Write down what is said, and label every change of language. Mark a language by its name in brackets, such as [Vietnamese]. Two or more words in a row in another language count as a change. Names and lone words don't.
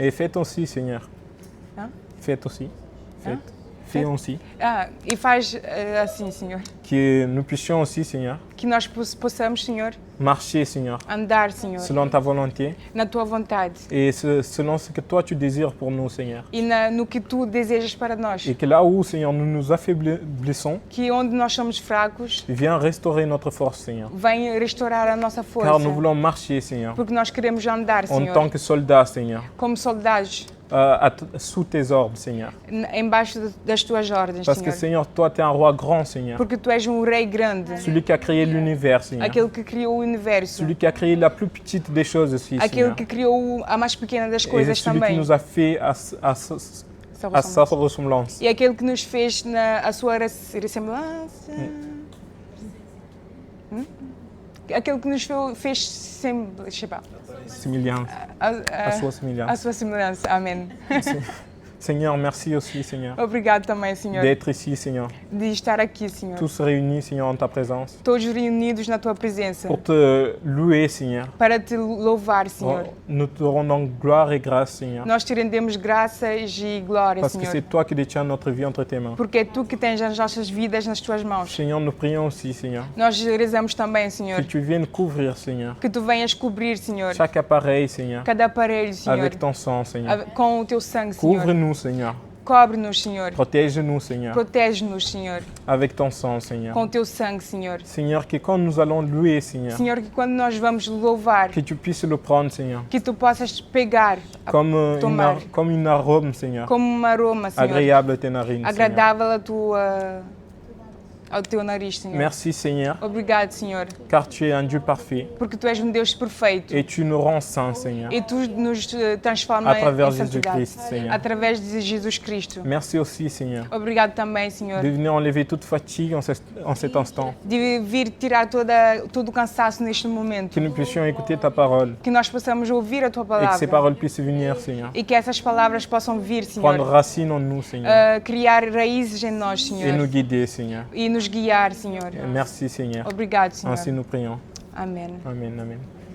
[French] Et faites aussi, Seigneur. Hein? Faites aussi. Faites. Fais aussi [Portuguese] E faz assim, Senhor. [French] que nous puissions aussi, Seigneur, [Portuguese] Que nós possamos, Senhor, [French] marcher, Seigneur, [Portuguese] andar, Senhor, [French] selon ta volonté [Portuguese] na tua vontade [French] et selon ce que toi tu désires pour nous, Seigneur. [Portuguese] e no que tu desejas para nós. [French] Et que là où, Seigneur, nous nous affaiblissons, [Portuguese] Que onde nós somos fracos, [French] viens restaurer notre force, Seigneur. [Portuguese] vem restaurar a nossa força. [French] Car nous voulons marcher, Seigneur, [Portuguese] Porque nós queremos andar, [French] en [Portuguese] Senhor, [French] tant que soldats, Seigneur, [Portuguese] como soldados, [French] sous tes ordres, Seigneur. [Portuguese] embaixo das tuas ordens, [French] Parce que, [Portuguese] Senhor. [French] Seigneur, toi, tu es un roi grand, Seigneur. [Portuguese] Porque tu és rei grande, [French] Celui qui a créé l'univers, Seigneur. [Portuguese] aquele que criou o universo, [French] Celui qui a créé la plus petite des choses aussi, [Portuguese] aquele [French] Seigneur. [Portuguese] que criou a mais pequena das [French] Et [Portuguese] coisas [French] celui qui [Portuguese] também. [French] nous a fait à sa ressemblance. [Portuguese] E aquele que nos fez a sua ressemblância. Aquele que nos fez Semelhance. À sua a semelhance. sua semelhança. Amém. [French] Seigneur, merci aussi, Seigneur, [Portuguese] Obrigado também, Senhor, [French] d'être ici, Seigneur. [Portuguese] de estar aqui, Senhor. [French] Tous réunis, Seigneur, en ta présence. [Portuguese] Todos reunidos na tua presença. [French] Pour te louer, Seigneur. [Portuguese] Para te louvar, Senhor. [French] Nous te rendons gloire et grâce, Seigneur. [Portuguese] Nós te rendemos graças e glória, [French] Parce que [Portuguese] Senhor. [French] c'est toi qui détiens notre vie entre tes mains. [Portuguese] Porque é tu que tens as nossas vidas nas tuas mãos. [French] Seigneur, nous prions aussi, Seigneur, [Portuguese] Nós rezamos também, Senhor, [French] que tu viennes couvrir, Seigneur, [Portuguese] que tu venhas cobrir, Senhor, [French] chaque appareil, Seigneur, [Portuguese] cada aparelho, Senhor, [French] avec ton sang, Seigneur. [Portuguese] com o teu sangue, Senhor. [French] Couvre-nous, Seigneur. [Portuguese] Cobre-nos, Senhor. [French] Protège-nous, Seigneur, [Portuguese] Protege-nos, Senhor, [French] avec ton sang, Seigneur. [Portuguese] com o teu sangue, Senhor. [French] Seigneur, que quand nous allons louer, Seigneur, [Portuguese] Senhor, que quando nós vamos louvar, [French] que tu puisses le prendre, Seigneur, [Portuguese] que tu possas pegar [French] comme [Portuguese] tomar. [French] comme une arôme, Seigneur, [Portuguese] como um aroma, Senhor, [French] agréable à tes narines, Seigneur. [Portuguese] agradável ao teu nariz, Senhor. [French] Merci, Seigneur, [Portuguese] Obrigado, Senhor, [French] car tu es un Dieu parfait [Portuguese] porque tu és Deus perfeito [French] et tu nous rends saints, Seigneur, [Portuguese] e tu nos transforma [French] à travers [Portuguese] em santidade [French] Jésus-Christ, Seigneur. [Portuguese] através de Jesus Cristo. [French] Merci aussi, Seigneur, [Portuguese] Obrigado também, Senhor, [French] de venir enlever toute fatigue en cet instant, [Portuguese] de vir tirar todo o cansaço neste momento, [French] que nous puissions écouter ta parole [Portuguese] que nós possamos ouvir a tua [French] et que ces [Portuguese] palavra [French] paroles puissent venir, Seigneur, [Portuguese] e que essas palavras possam vir, [French] prendre [Portuguese] Senhor, [French] racine en nous, Seigneur, [Portuguese] criar raízes em nós, [French] et nous [Portuguese] Senhor, [French] guider, Seigneur. [Portuguese] e nos guiar, Senhor. [French] Merci, Seigneur. [Portuguese] Obrigado, Senhor. [French] Ainsi nous prions. [Portuguese] Amém. Amen, amen.